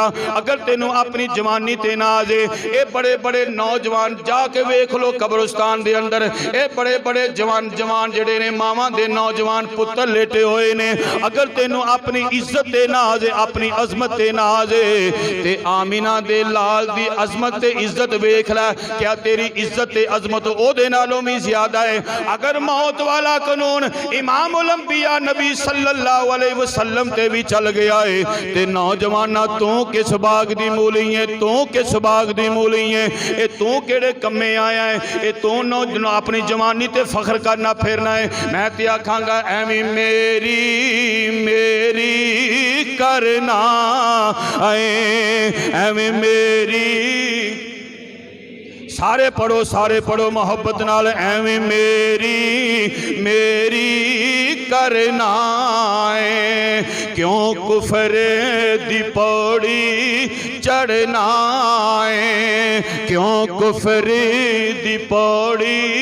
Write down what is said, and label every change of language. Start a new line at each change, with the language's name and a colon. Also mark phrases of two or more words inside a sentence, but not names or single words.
Punjabi: اگر تینوں اپنی جوانی تے ناز ہے، یہ بڑے بڑے بڑے نوجوان جا کے ویکھ لو قبرستان دے اندر، یہ بڑے بڑے جوان جوان جیہڑے نے ماواں دے نوجوان پتر لیٹے ہوئے نے. اگر تینوں اپنی عزت تے ناز ہے، اپنی عظمت تے ناز ہے، تے آمنہ دے لال دی عظمت تے عزت ویکھ لے، کیا تیری عزت تے عظمت اودے نالوں بھی زیادہ ہے? اگر موت والا قانون امام الانبیاء نبی
Arabic: صلى الله عليه وسلم
Punjabi: تے بھی چل گیا ہے، تے نوجواناں تو کس باغ دی مولی ہے، تو کس باغ دی مولی ہے، یہ تو کیہڑے کمے آیا ہے، یہ تو اپنی جوانی تے فخر کرنا پھرنا ہے. میں تے آکھانگا ایویں میری میری کرنا ہے، ایویں میری، سارے پڑھو محبت نال، ایویں میری میری کرنا ہے، کیوں کفر دی پوڑی چڑھنا ہے، کیوں کفر دی پوڑی,